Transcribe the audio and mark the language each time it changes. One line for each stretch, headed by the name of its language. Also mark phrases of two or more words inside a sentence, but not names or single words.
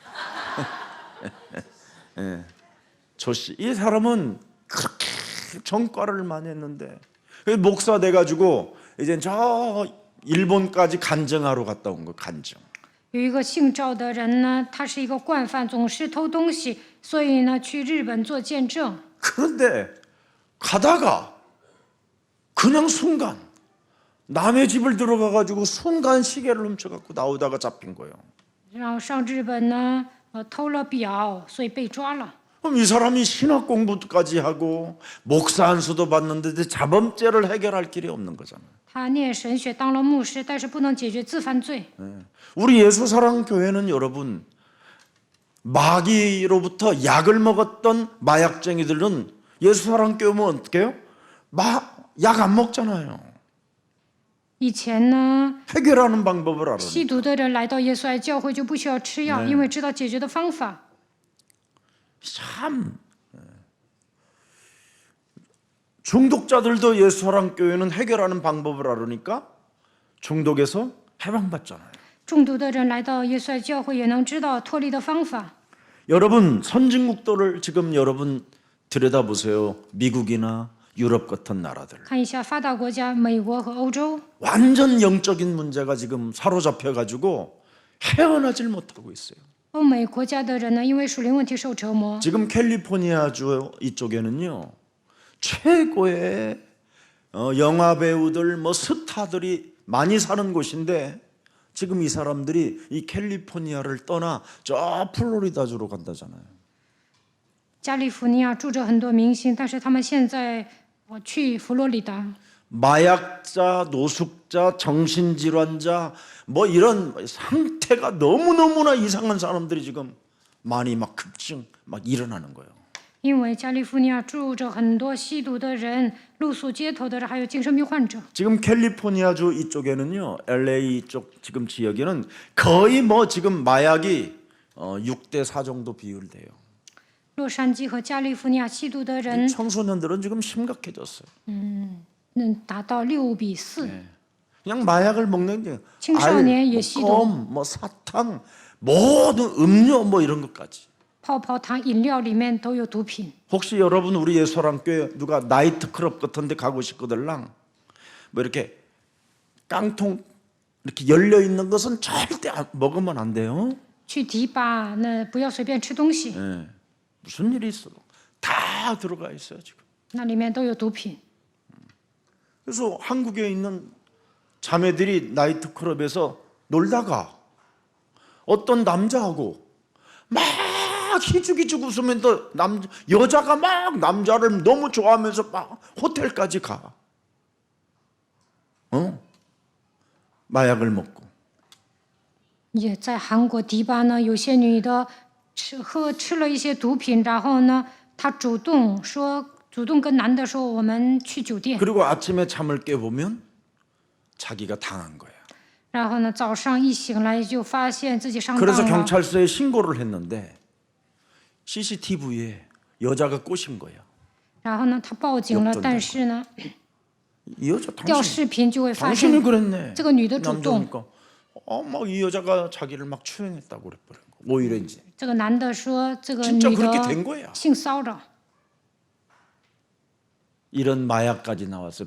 Korean: 예, 조씨. 이 사람은 그렇게 전과를 많이 했는데 목사 돼가지고 이제 저 일본까지 간증하러 갔다 온 거. 간증.
Chinese: 有一个姓赵的人呢，他是一个惯犯，总是偷东西，所以呢去日本做见证。
Korean: 그런데 가다가 그냥 순간 남의 집을 들어가가지고 순간 시계를 훔쳐갖고 나오다가 잡힌 거예요.
Chinese: 然后上日本呢，偷了表，所以被抓了。
Korean: 그럼 이 사람이 신학 공부까지 하고 목사 안수도 받는데 자범죄를 해결할 길이 없는 거잖아요.
Chinese: 他念神学，当了牧师，但是不能解决自犯罪。
Korean: 우리 예수사랑교회는 여러분 마귀로부터 약을 먹었던 마약쟁이들은 예수사랑교회 오면 어떻게 해요? 약 안 먹잖아요.
Chinese: 以前呢，
Korean: 해결하는 방법을 알아요.
Chinese: 吸毒的人来到耶稣爱教会就不需要吃药，因为知道解决的方法。
Korean: 참 중독자들도 예수사랑교회는 해결하는 방법을 알으니까 중독에서 해방받잖아요.
Chinese: 中毒的人来到耶稣爱教会也能知道脱离的方法。
Korean: 여러분 선진국도를 지금 여러분 들여다보세요. 미국이나 유럽 같은 나라들
Chinese: 看一下发达国家，美国和欧洲，
Korean: 완전 영적인 문제가 지금 사로잡혀가지고 헤어나질 못하고 있어요.
Chinese: 欧美国家的人呢，因为属灵问题受折磨。
Korean: 지금 캘리포니아주 이쪽에는요 최고의 영화 배우들 뭐 스타들이 많이 사는 곳인데 지금 이 사람들이 이 캘리포니아를 떠나 저 플로리다주로 간다잖아요.
Chinese: 加利福尼亚住着很多明星，但是他们现在去佛罗里达。
Korean: 마약자, 노숙자, 정신질환자 뭐 이런 상태가 너무너무나 이상한 사람들이 지금 많이 막 급증 막 일어나는 거예요.
Chinese: 因为加利福尼亚住着很多吸毒的人、露宿街头的人，还有精神病患者。
Korean: 지금 캘리포니아주 이쪽에는요, LA 쪽 지금 지역에는 거의 뭐 지금 마약이 6대 4 정도 비율 돼요.
Chinese: 洛杉矶和加利福尼亚吸毒的人，
Korean: 청소년들은 지금 심각해졌어요.
Chinese: 达到6:4。
Korean: 그냥 마약을 먹는 게
Chinese: 青少年也吸毒。
Korean: 껌, 뭐 사탕, 모든 음료 뭐 이런 것까지.
Chinese: 泡泡糖、饮料里面都有毒品。
Korean: 혹시 여러분 우리 예수랑교회 누가 나이트클럽 같은데 가고 싶거들랑 뭐 이렇게 깡통 이렇게 열려 있는 것은 절대 먹으면 안 돼요.
Chinese: 去迪吧，那不要随便吃东西，
Korean: 예. 무슨 일이 있어도 다 들어가 있어요 지금.
Chinese: 那里面都有毒品。
Korean: 그래서 한국에 있는 자매들이 나이트클럽에서 놀다가 어떤 남자하고 막 희죽희죽 웃으면서 여자가 막 남자를 너무 좋아하면서 막 호텔까지 가. 마약을 먹고.
Chinese: 也在韩国迪吧呢，有些女的吃了一些毒品，然后呢，她主动跟男的说，我们去酒店。
Korean: 그리고 아침에 잠을 깨보면 자기가 당한 거야.
Chinese: 然后呢，早上一醒来就发现自己上当
Korean: 그래서
Chinese: 了，
Korean: 경찰서에 신고를 했는데 CCTV에 여자가 꼬신 거야.
Chinese: 然后呢，他报警了，
Korean: 역전된
Chinese: 但是呢，
Korean: 이 여자
Chinese: 调视频就会发
Korean: 당신이
Chinese: 现
Korean: 그랬네.
Chinese: 这个女的主动，
Korean: 남자니까 막 이 여자가 자기를 막 추행했다고 그랬거든. 오히려 이제
Chinese: 这个男的说这个
Korean: 진짜
Chinese: 女
Korean: 그렇게
Chinese: 的
Korean: 된 거야.
Chinese: 性骚扰。
Korean: 이런 마약까지 나왔어요.